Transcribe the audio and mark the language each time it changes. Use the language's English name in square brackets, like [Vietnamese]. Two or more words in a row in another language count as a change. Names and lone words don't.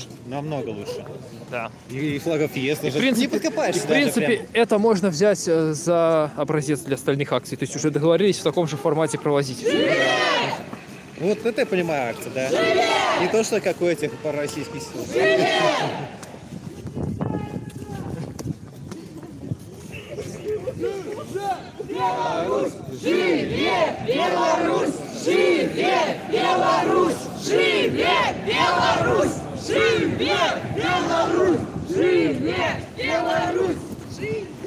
[Russian] Намного лучше. Да. И флагов есть. И в принципе, не подкопаешься. В принципе, это можно взять за образец для остальных акций. То есть уже договорились в таком же формате провозить. Вот это я понимаю акция, да? Не то, что как у этих российских сил. Беларусь! [Belarusian] Живе Беларусь! Живе Беларусь! Живе Беларусь! Живе Беларусь! Живе Беларусь! Живе!